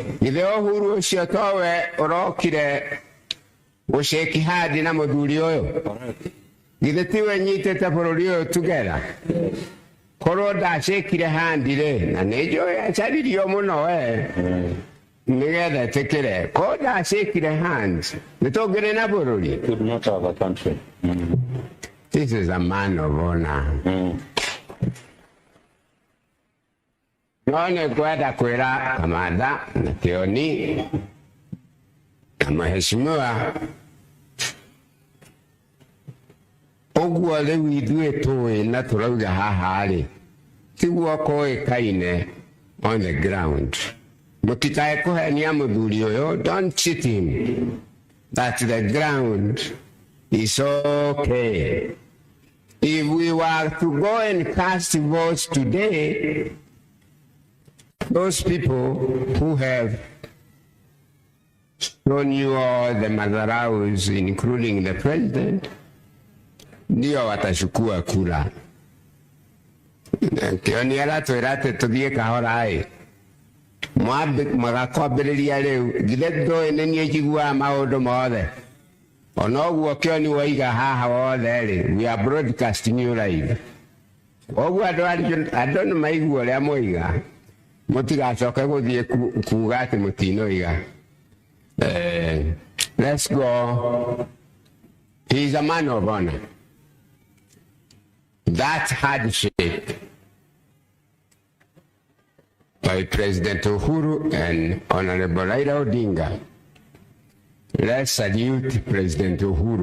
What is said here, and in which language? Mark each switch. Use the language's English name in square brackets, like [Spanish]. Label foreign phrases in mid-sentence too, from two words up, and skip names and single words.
[Kikuyu] Githĩ Uhuru ũcio towe ũrokire usheki hadi na muthuri uyu githetiwe nyitete bururi uyu together korwo ndacikire handire na nĩnjũĩ acaririo mũno we nĩgetha ĩtĩkĩre korwo ndacikire hands nĩtũngĩrĩ na bũrũri. [English] Could not have a country. This is a man of honor. [Kikuyu] No nĩngwenda kwĩra kamanda na Kĩoni na mheshimiwa ũguo rĩu ithuĩ tũĩ na tũrauga haha-rĩ tiguo kũĩkaine [English] on the ground. [Kikuyu] Mũtikae kũhenia mũthuri ũyũ, [English] don't cheat him that the ground is okay. If we were to go and cast votes today, those people who have shown you all the madharaus, including the president, [Swahili] ndio watachukua kura. [Kikuyu] Kĩoni aratwĩra atĩ tũthiĩ kahora-ĩ magakwambĩrĩria rĩu githĩ ndũĩ nĩ niĩ njiguaga maũndũ mothe ona ũguo Kĩoni waiga haha wothe-rĩ [English] we are broadcasting you live. [Kikuyu] Ũguo andũ nĩ maigua ũrĩa moiga mũtigacoke gũthiĩ kuuga atĩ mũtinoiga. [English] Let's go. He is a man of honor. That handshake by President Uhuru and Honorable Raila Odinga, let's salute President Uhuru.